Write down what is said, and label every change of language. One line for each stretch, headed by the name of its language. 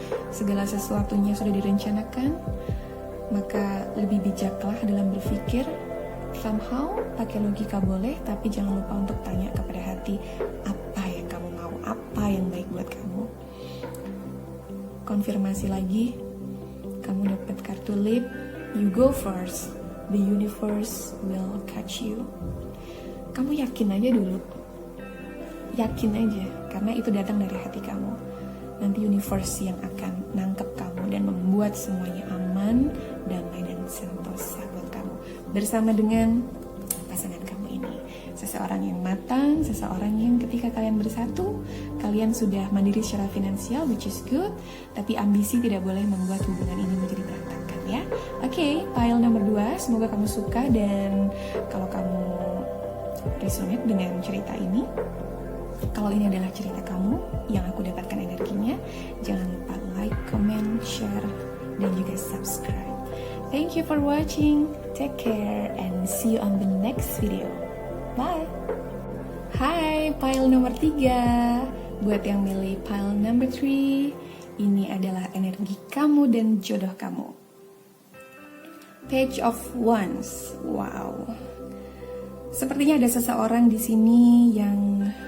Indonesian: Segala sesuatunya sudah direncanakan, maka lebih bijaklah dalam berpikir. Somehow pakai logika boleh, tapi jangan lupa untuk tanya kepada hati apa yang kamu mau, apa yang baik buat kamu. Konfirmasi lagi, kamu dapat kartu Leap.
English: You go first, the universe will catch you.
Indonesian: Kamu yakin aja dulu, yakin aja, karena itu datang dari hati kamu. Nanti universe yang akan nangkep kamu dan membuat semuanya aman, damai dan sentosa buat kamu bersama dengan pasangan kamu ini. Seseorang yang matang, seseorang yang ketika kalian bersatu, kalian sudah mandiri secara finansial,
English: which is good,
Indonesian: tapi ambisi tidak boleh membuat hubungan ini menjadi berantakan ya. Oke, pile nomor 2, semoga kamu suka, dan kalau kamu resonate dengan cerita ini, kalau ini adalah cerita kamu yang aku dapatkan energinya, jangan lupa like, comment, share, dan juga subscribe.
English: Thank you for watching, take care, and see you on the next video. Bye.
Indonesian: Hai, pile nomor 3. Buat yang milih pile number 3, ini adalah energi kamu dan jodoh kamu. Page of Wands. Wow. Sepertinya ada seseorang di sini yang